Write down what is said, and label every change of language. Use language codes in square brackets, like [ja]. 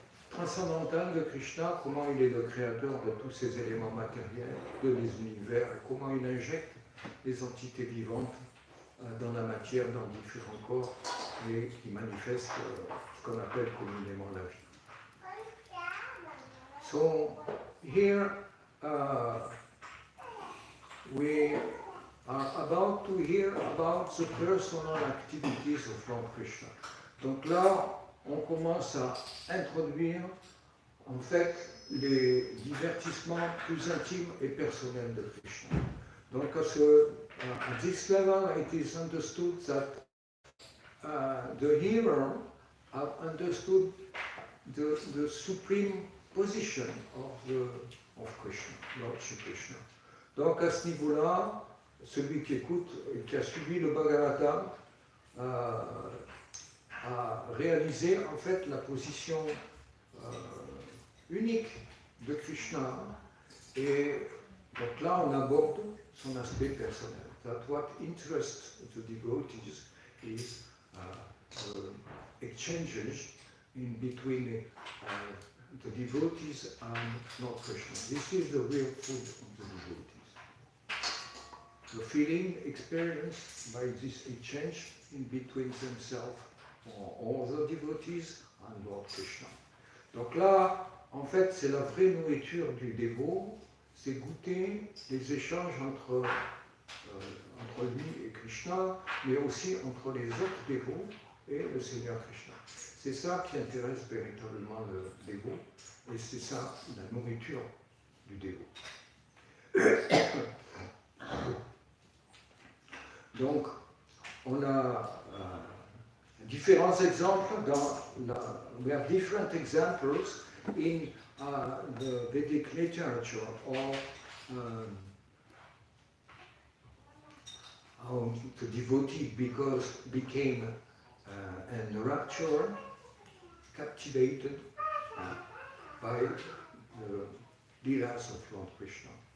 [fr] transcendantale de Krishna, comment il est le créateur de tous ces éléments matériels, de l'univers, et comment il injecte les entités vivantes dans la matière, dans différents corps, et qui manifestent ce qu'on appelle communément la vie. [en] So here we are about to hear about the personal activities of Lord Krishna. [fr] Donc là, on commence à introduire en fait les divertissements plus intimes et personnels de Krishna. [en] Donc at this level it is understood that the hearer have understood the supreme position of Krishna, Lord Shri Krishna. [fr] Donc à ce niveau-là, celui qui écoute et qui a suivi le Bhagavatam a réalisé en fait la position unique de Krishna. Et donc là, on aborde son aspect personnel. [en] That what interests the devotees is the exchanges in between the devotees and Lord Krishna. This is the real food of the devotees. The feeling experienced by this exchange in between themselves or all the devotees and Lord Krishna. [fr] Donc là, en fait, c'est la vraie nourriture du dévot, c'est goûter les échanges entre lui et Krishna, mais aussi entre les autres dévots et le Seigneur Krishna. C'est ça qui intéresse véritablement le dévot, et c'est ça la nourriture du dévot. Donc, on a différents exemples [en] we have different examples in the Vedic literature or how the devotee became enraptured, captivated by the Leelas of Lord Krishna.